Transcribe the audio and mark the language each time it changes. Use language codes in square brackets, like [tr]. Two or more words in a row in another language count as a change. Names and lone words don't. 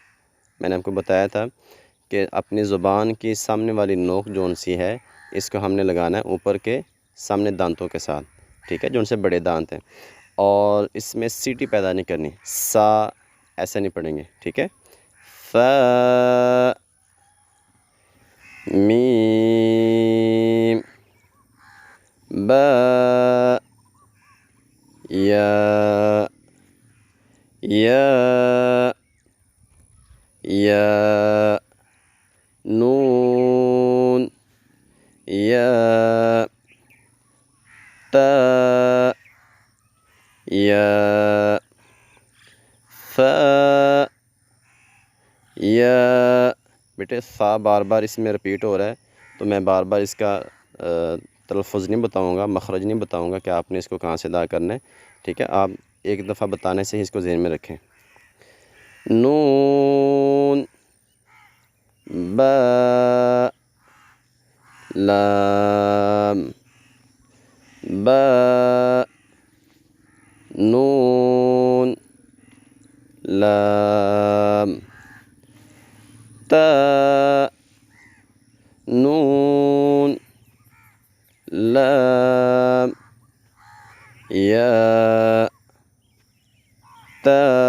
[ur] میں نے آپ کو بتایا تھا کہ اپنی زبان کی سامنے والی نوک جون سی ہے، اس کو ہم نے لگانا ہے اوپر کے سامنے دانتوں کے ساتھ، ٹھیک ہے، جو ان سے بڑے دانت ہیں، اور اس میں سیٹی پیدا نہیں کرنی، سا ایسے نہیں پڑھیں گے، ٹھیک ہے؟ [ar] فا، میم، با، یا، نون، یا، تا، یا، فا، یا۔ [ur] بیٹے فا بار بار اس میں رپیٹ ہو رہا ہے، تو میں بار بار اس کا تلفظ نہیں بتاؤں گا، مخرج نہیں بتاؤں گا کہ آپ نے اس کو کہاں سے ادا کرنا ہے، ٹھیک ہے؟ آپ ایک دفعہ بتانے سے ہی اس کو ذہن میں رکھیں۔ [ar] نون، با، لام، با، نون، لام، تا، نون، لام، یا، تا،